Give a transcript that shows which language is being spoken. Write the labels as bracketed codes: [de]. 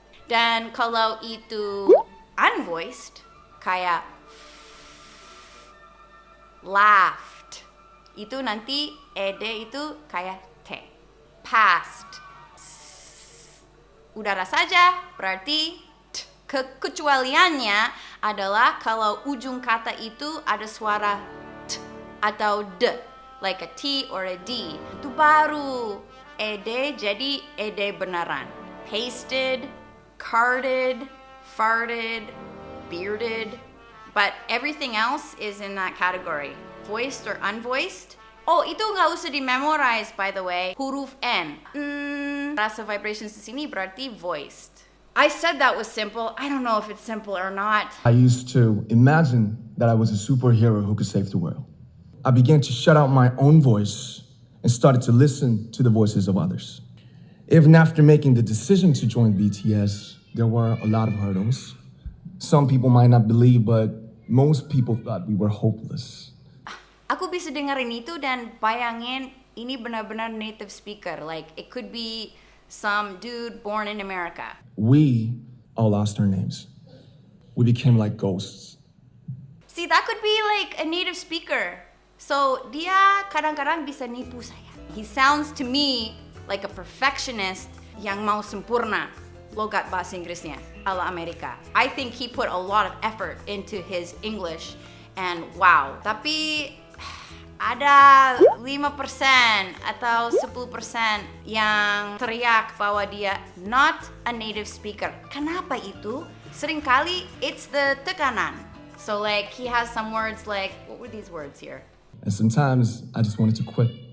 [id] Dan kalau itu unvoiced, kayak laughed, itu nanti ed itu kayak T. Past. Udara saja berarti T. Kekecualiannya adalah kalau ujung kata itu ada suara T atau D, [en] like a T or a D. [id] Itu baru ed jadi ed beneran. [en] Pasted, carded, farted, bearded. But everything else is in that category. Voiced or unvoiced. [id] Oh, itu nggak usah di-memorize, [en] by the way. [id] Huruf N. Rasa vibrations di sini berarti voiced. [en] I said that was simple. I don't know if it's simple or not. I used to imagine that I was a superhero who could save the world. I began to shut out my own voice and started to listen to the voices of others. Even after making the decision to join BTS, there were a lot of hurdles. Some people might not believe, but most people thought we were hopeless. [id] Aku bisa dengerin itu dan bayangin ini benar-benar native speaker. [en] Like, it could be some dude born in America. We all lost our names. We became like ghosts. See, that could be like a native speaker. [id] So, dia kadang-kadang bisa nipu saya. [en] He sounds to me like a perfectionist [id] yang mau sempurna. logat bahasa Inggrisnya ala Amerika. [en] I think he put a lot of effort into his English and wow. [id] Tapi ada 5% atau 10% yang teriak bahwa dia [en] not a native speaker. [id] Kenapa itu? Seringkali it's the tekanan. [en] So like he has some words like, what were these words here? And sometimes I just wanted to quit.